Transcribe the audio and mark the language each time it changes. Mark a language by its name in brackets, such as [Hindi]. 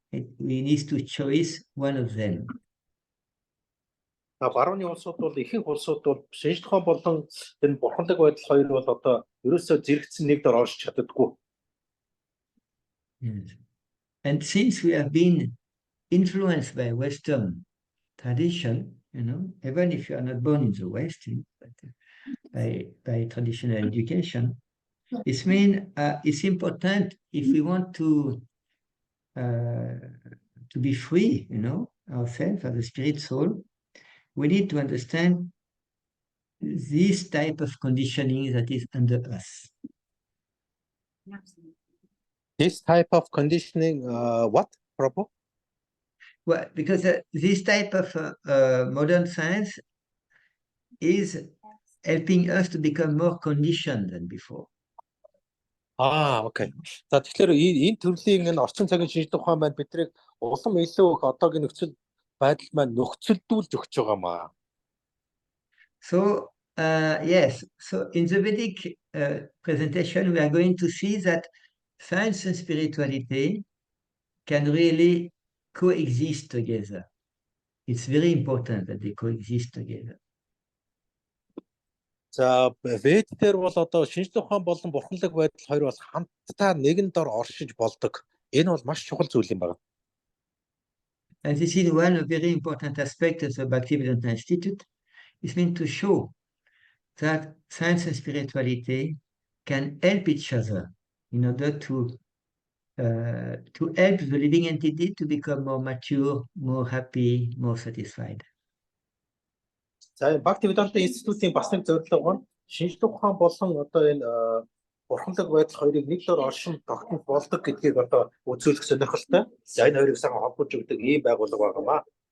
[English] We need to choose one of them. [Mongolian] Барууны улсууд бол ихэнх улсууд бол шинжлэх ухаан болон энэ бурханлаг байдал хоёр бол одоо ерөөсөө зэрэгцсэн нэг дор орж чаддаггүй. [English] Yes. And since we have been influenced by Western tradition, even if you are not born in the West, but by traditional education, it's important if we want to to be free, ourselves as a spirit soul, we need to understand this type of conditioning that is under us. This type of conditioning, what, Prabhu? Well, because this type of modern science is helping us to become more conditioned than before. Окей. [Mongolian] За тэгэхээр энэ төрлийн энэ орчин цагийн шинжлэх ухаан маань биднийг улам илүү их одоогийн нөхцөл байдал маань нөхцөлдүүлж өгч байгаа маа. [English] So, yes, so in the Vedic presentation, we are going to see that science and spirituality can really coexist together. It's very important that they coexist together. [Mongolian] За вед дээр бол одоо шинжлэх ухаан болон бурханлаг байдал хоёр бол хамтдаа нэгэн дор оршиж болдог. Энэ бол маш чухал зүйл юм байна. [English] And this is one very important aspect of the Bhaktivedanta Institute. It's meant to show that science and spirituality can help each other in order to help the living entity to become more mature, more happy, more satisfied. [Mongolian] За энэ Bhaktivedanta Institute-ийн бас нэг зорилго нь шинжлэх ухаан болон одоо энэ бурханлаг байдал хоёрыг нэг дор оршин тогтмол болдог гэдгийг одоо үзүүлэх сонирхолтой. За энэ хоёрыг сайхан холбож өгдөг ийм байгууллага байгаамаа.